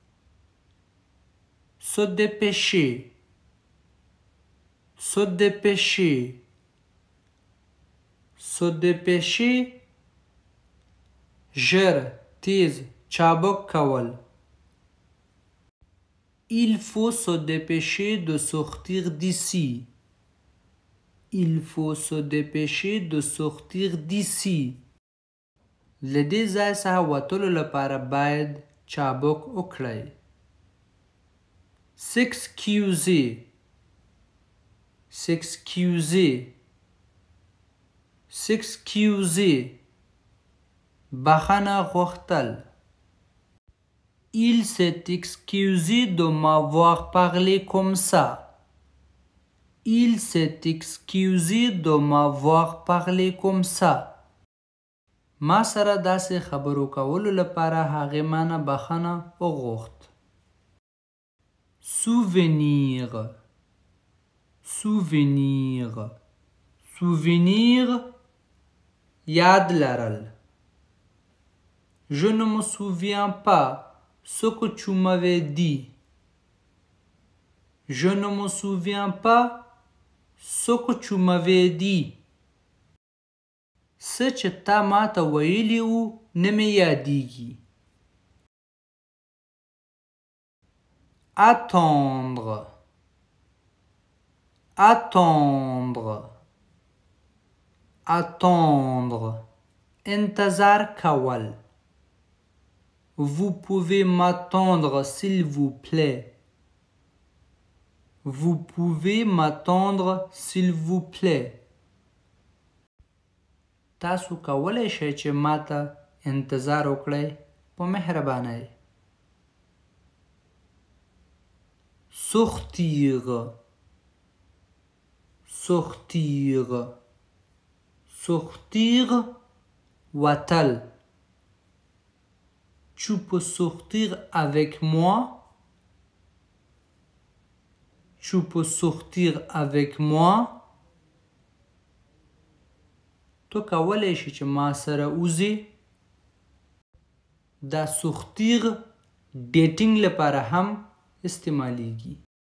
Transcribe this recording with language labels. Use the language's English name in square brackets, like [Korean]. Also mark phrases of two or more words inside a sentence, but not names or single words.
[French] se dépêcher, se dépêcher, se dépêcher [Pashto] ژر تیز چابک کول. [French] Il faut se dépêcher de sortir d'ici. Il faut se dépêcher de sortir d'ici. [Pashto] له دې ځای څخه وتلو لپاره باید چابک وکړئ. [French] s'excuser, s'excuser, s'excuser [Pashto] بخښنه غوښتل. [French] Il s'est excusé de m'avoir parlé comme ça. Il s'est excusé de m'avoir parlé comme ça. [Pashto] ما سره داسې خبرو کولو لپاره هغې مانه بخښنه وغوښت. [French] souvenir, souvenir, souvenir [Pashto] یاد لرل. [French] Je ne me souviens pas ce que tu m'avais dit. Je ne me souviens pas ce que tu m'avais dit. [Pashto] څه چې تا ما ته ویلي وو نه مې یادیږي. [French] attendre, attendre, attendre [Pashto] انتظار کول. [French] Vous pouvez m'attendre s'il vous plaît. Vous pouvez m'attendre s'il vous plaît. [Pashto] تاسو کولای شئ چې ماته انتظار وکړئ په مهربانۍ. [French] sortir, sortir, sortir وتل. Tu peux sortir avec moi. Tu peux sortir avec moi. [Pashto] تو کولای شي چې ما سره وځې. دا sortir ډیټینګ لپاره هم استعمالیږي.